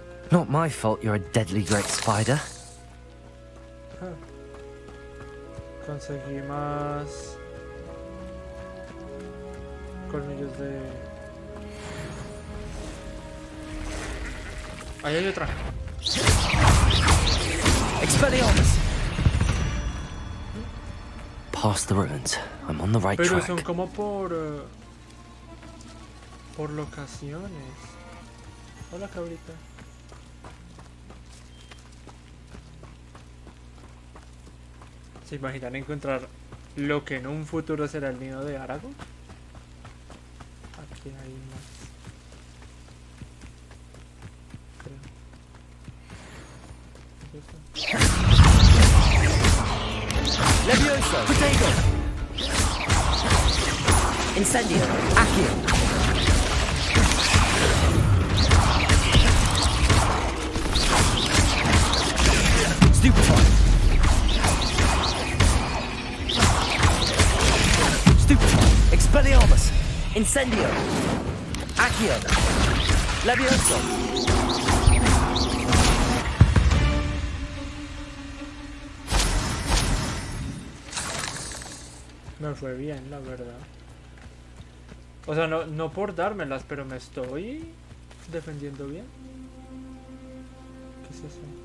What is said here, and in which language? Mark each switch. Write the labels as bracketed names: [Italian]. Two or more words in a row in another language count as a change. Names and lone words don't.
[English] Not my fault you're a deadly great spider. [Spanish] Conseguí más colmillos de... Ahí hay otra. Expelliarmus! [English] Past the ruins. I'm on the right [Spanish] Pero [English] track. [Spanish] son como por locaciones. Hola, cabrita. ¿Se imaginan encontrar lo que en un futuro será el nido de Aragorn? Aquí hay más. Levioso! Potato! Incendio! Accio! Stupefy! Stupefy! Expelliarmus! Incendio! Accio! Levioso! Me fue bien, la verdad. O sea, no por dármelas, pero me estoy defendiendo bien. ¿Qué es eso?